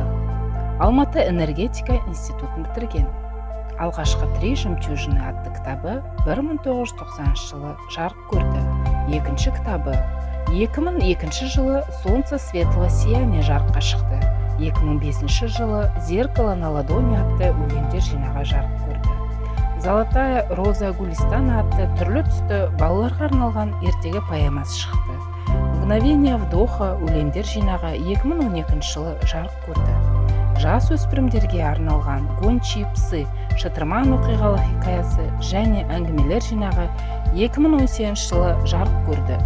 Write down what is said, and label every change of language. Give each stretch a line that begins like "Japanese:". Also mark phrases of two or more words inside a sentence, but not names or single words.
Kazakh: Алматы энергетика институтын бітірген. Алғашқы «Три жемчужины» атты кітабы 1990 жылы жарық көрді. Екінші кітабы 2002 жылы «Солнце светлого сияния» жарыққа шықты. 2005 жылы «Зеркало на ладони» атты өлеңдер жинағы жарық көрді. «Золотая роза Гулистана» атты түрлі түсті балаларға арналған ертегі поэмасы шықты. «Мгновение вдоха» өлеңдер жинағы 2012 жылы жарық көрді. Жас өспірімдерге арналған «Гончие псы» шытырман оқиғалы хикаясы және әңгімелер жинағы 2018 жылы жарық көрді.